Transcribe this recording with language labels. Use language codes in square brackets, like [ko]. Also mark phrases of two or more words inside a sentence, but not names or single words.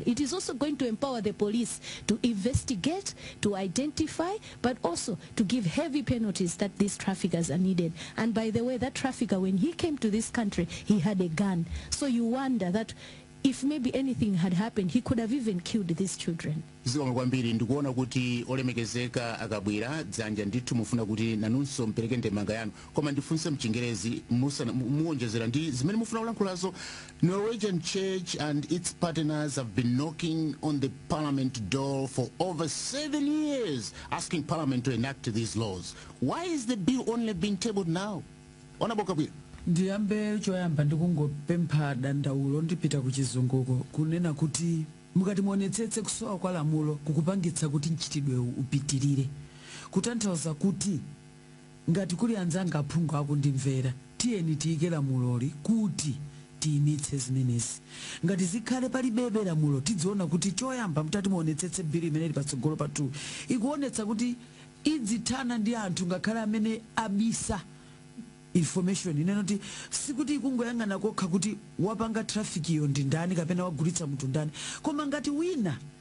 [en] It is also going to empower the police to investigate, to identify, but also to give heavy penalties that these traffickers are needed. And by the way, that trafficker, when he came to this country, he had a gun. So you wonder that if maybe anything had happened, he could have even killed these children. [ny] Zikomo kwambiri ndikuona kuti olemekezeka akabwera dzanja ndithu mufuna kuti nanunso mpereke ndemanga yanu koma ndifunse mchingerezi muonjezera ndi zimene mufuna kulankhulazo. [en] Norwegian Church and its partners have been knocking on the parliament door for over 7 years asking parliament to enact these laws. Why is the bill only being tabled now? Honorable Kabwira. [ny] Ndiyambe choyamba ndikungopempha dandaulo ndipita kuchizunguko kunena kuti mukati muonetsetse kusowa kwa lamulo kukupangitsa kuti mchitidwe upitirire kutanthauza kuti ngati kuli anzanga aphungu akundimvera tiyeni tiyike lamuloli kuti tiyimitse zimenezi ngati zikhale pali bebe lamulo tidziona kuti choyamba mutati muonetsetse bili imene patsogolo patu ikuonetsa kuti idzithana ndi anthu ngakhale amene abisa information inenoti sikuti ikungoyang'ana kokha kuti wapanga traffic iyo ndi ndani kapena wagulitsa munthu ndani koma ngati wina